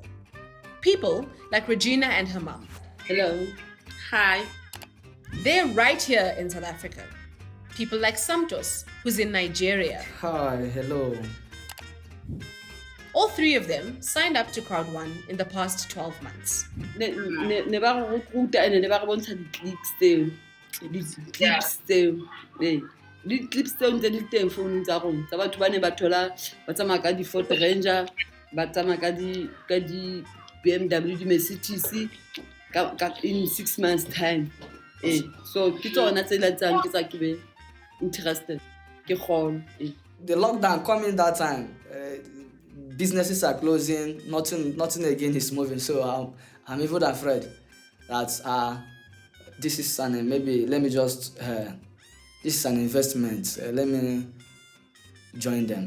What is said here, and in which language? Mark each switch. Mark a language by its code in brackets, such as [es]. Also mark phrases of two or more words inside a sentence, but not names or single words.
[en] People like Regina and her mom. Hello. Hi. They're right here in South Africa. People like Santos, who's in Nigeria. Hi, hello. All 3 of them signed up to Crowd1 in the past 12 months. [st] Ne ba re [en] recruiter and [st] ne ba re bontsha di-clips tseo. Di-clips tseo. Di-clips tseo ntse di teng founung tsa rona. Tsa batho ba ne ba thola ba tsamaya ka di-Ford Ranger, ba tsamaya ka di-BMW, [en] di-Mercedes in 6 months' time. [st] So ke tsona tse latsang ke tsa ke [en] be interested. [st] Ke kgone. [en] The lockdown coming that time, businesses are closing, nothing again is moving. So I'm even afraid that this is maybe let me just this is an investment. Let me join them.